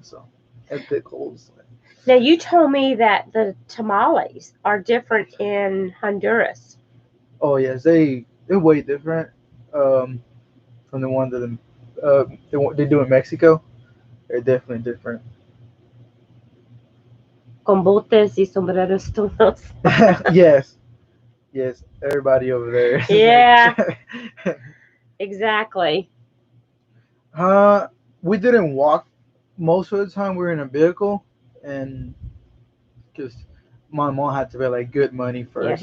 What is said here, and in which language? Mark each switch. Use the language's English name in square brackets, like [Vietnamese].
[English] So and pickles. Now you told me that the tamales are different in Honduras. Oh yes, they're way different from the one that they do in Mexico. They're definitely different. [Spanish] Con botes y sombreros todos. [English] Yes, everybody over there. Yeah, exactly. We didn't walk most of the time. We were in a vehicle, and because my mom had to pay like good money first.